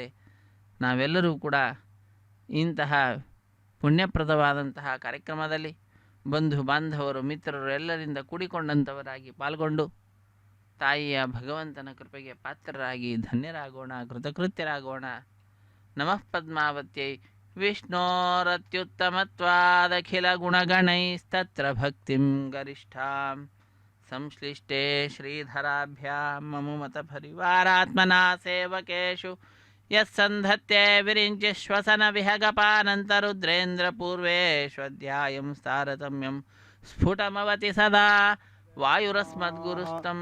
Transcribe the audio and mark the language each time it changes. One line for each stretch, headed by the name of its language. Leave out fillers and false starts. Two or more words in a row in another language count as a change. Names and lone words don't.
Kannada: ನಾವೆಲ್ಲರೂ ಕೂಡ ಇಂತಹ ಪುಣ್ಯಪ್ರದವಾದಂತಹ ಕಾರ್ಯಕ್ರಮದಲ್ಲಿ ಬಂಧು ಬಾಂಧವರು ಮಿತ್ರರು ಎಲ್ಲರಿಂದ ಕೂಡಿಕೊಂಡಂಥವರಾಗಿ ಪಾಲ್ಗೊಂಡು ತಾಯಿಯ ಭಗವಂತನ ಕೃಪೆಗೆ ಪಾತ್ರರಾಗಿ ಧನ್ಯರಾಗೋಣ, ಕೃತಕೃತ್ಯರಾಗೋಣ.
Sanskrit: ನಮಃ ಪದ್ಮಾವತ್ಯೈ ವಿಷ್ಣೋರತ್ಯುತ್ತಮತ್ವಾದಖಿಲ ಗುಣಗಣೈಸ್ತತ್ರ ಭಕ್ತಿಂ ಗರಿಷ್ಠಾಂ ಸಂಶ್ಲಿಷ್ಟೇ ಶ್ರೀಧರಾಭ್ಯಾಂ ಮಮುಮತ ಪರಿವಾರಾತ್ಮನಾ ಸೇವಕೇಶು ಯಸ್ಸಂಧತ್ಯೆ ವಿರಿಂಚಿ ಶ್ವಸನ ವಿಹಗಪಾನಂತರುದ್ರೇಂದ್ರ ಪೂರ್ವೇಶ್ವಧ್ಯಾಯಂ ತಾರತಮ್ಯಂ ಸ್ಫುಟಮವತಿ ಸದಾ ವಾಯುರಸ್ಮದ್ಗುರುಸ್ತಂ.